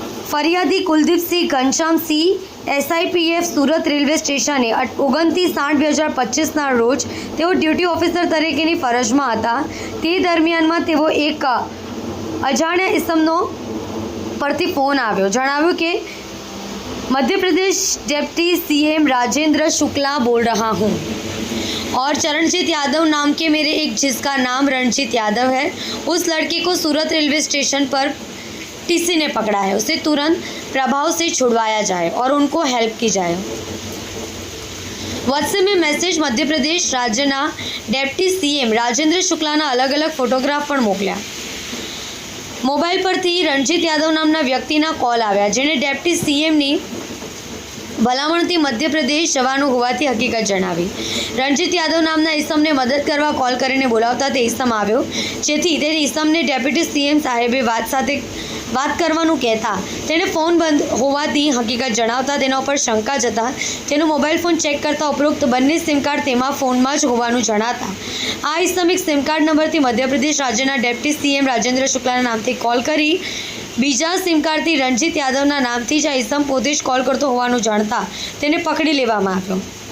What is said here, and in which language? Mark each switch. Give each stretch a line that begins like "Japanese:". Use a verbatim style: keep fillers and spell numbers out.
Gujarati: ફરિયાદી Kuldipsinh Ghanshyamsinh SIPF Surat railway સ્ટેશને ઓગણત્રીસ આઠ બે હજાર પચીસના રોજ તેઓ ડ્યુટી ઓફિસર તરીકેની ફરજમાં હતા. તે દરમિયાનમાં તેઓ એક અજાણ્યા ઇસમનો પરથી ફોન આવ્યો. જણાવ્યું કે
Hindi: મધ્યપ્રદેશ डेप्टी सीएम राजेंद्र शुक्ला बोल रहा हूँ और चरणजीत यादव नाम के मेरे एक जिसका नाम रणजीत यादव है उस लड़के को सूरत रेलवे स्टेशन पर टीसी ने पकड़ा है. उसे तुरंत प्रभाव से छुड़वाया जाए और उनको हेल्प की जाए.
Gujarati: व्हाट्सएप
Hindi: में
Gujarati: message Madhya Pradesh राज्यना deputy CM Rajendra शुक्लाना अलग अलग फोटोग्राफ पर मोकल्या. મોબાઈલ પરથી રણજીત યાદવ નામના વ્યક્તિના કોલ આવ્યા, જેણે ડેપ્ટી સીએમની ભલામણથી મધ્યપ્રદેશ જવાનું હોવાથી હકીકત જણાવી. રણજીત યાદવ નામના ઇસમને મદદ કરવા કોલ કરીને બોલાવતા તે ઇસમ આવ્યો, જેથી તે ઇસમને ડેપ્યુટી સીએમ સાહેબે વાત સાથે વાત કરવાનું કહેતા તેણે ફોન બંધ હોવાથી હકીકત જણાવતા તેના ઉપર શંકા જતા તેનો મોબાઈલ ફોન ચેક કરતા ઉપરોક્ત બંને સિમ કાર્ડ તેમાં ફોનમાં જ હોવાનું જણાતા આ ઇસમ એક સિમ કાર્ડ નંબરથી મધ્યપ્રદેશ રાજ્યના ડેપ્યુટી સીએમ રાજેન્દ્ર શુક્લાના નામથી કોલ કરી બીજા સિમ કાર્ડથી રણજીત યાદવના નામથી જ આ ઇસમ પોતે જ કોલ કરતો હોવાનું જાણતા તેને પકડી લેવામાં આવ્યો.